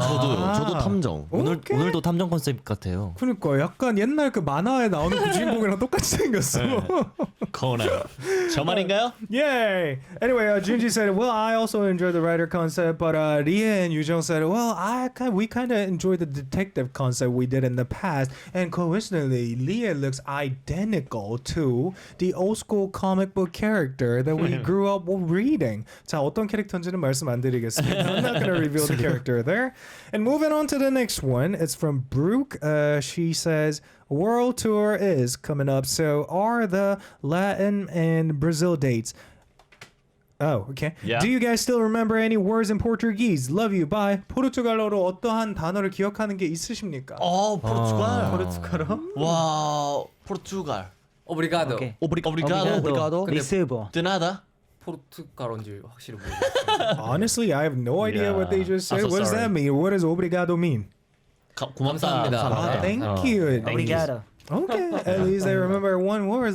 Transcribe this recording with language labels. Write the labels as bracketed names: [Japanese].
[Korean] 저도 탐정. 오늘도 탐정 컨셉 같아요. 그러니까 약간 옛날 그 만화에 나오는 그 주인공이랑 똑같이 생겼어. 코난. 저만인가요? [English] Yay! Anyway, Junji said, "Well, I also enjoyed the writer concept," but Rie and Yujong said, "Well, we kind of enjoyed the detective concept we did in the past." And coincidentally, Rie looks identical to the old school comic book character that we grew up reading. [Korean] 자, 어떤 캐릭터인지는 말씀 안 드리겠습니다. [English] I'm not going to reveal the character there. And moving on to the next one, it's from Brooke. She says, "World tour is coming up, so are the Latin and Brazil dates?" Oh, okay. Yeah. Do you guys still remember any words in Portuguese? Love you, bye. [Korean] 포르투갈어로 어떠한 단어를 기억하는 게 있으십니까? 포르투갈. 와, 포르투갈. [Portuguese] 오브리가도. [English] 오케이. [Portuguese] 오브리가도. 리스보. 드나다. [Korean] 포르투갈어인지 확실히 모르겠어요. [English] Honestly, I have no idea what they just said. I'm so What does sorry. that mean? What does obrigado mean? [Korean] 고맙다. 감사합니다. [English] Thank you. [Portuguese] 오브리가도. [English] Okay, at least they remember one word.